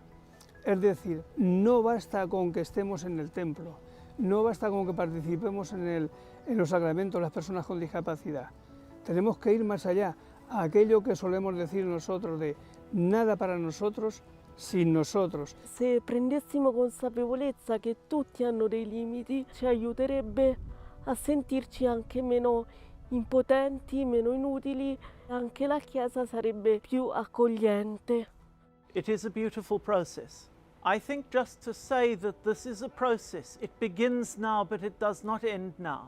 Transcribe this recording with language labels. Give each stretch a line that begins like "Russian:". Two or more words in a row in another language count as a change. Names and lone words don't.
Spanish: Es decir, no basta con que estemos en el templo, no basta con que participemos en los sacramentos las personas con discapacidad. Tenemos que ir más allá, a aquello que solemos decir nosotros de nada para nosotros sin nosotros.
Italian: Se prendessimo consapevolezza che tutti hanno dei limiti, ci aiuterebbe a sentirci anche meno impotenti, meno inutili, anche la Chiesa sarebbe più accogliente.
English: It is a beautiful process. I think just to say that this is a process, it begins now but it does not end now.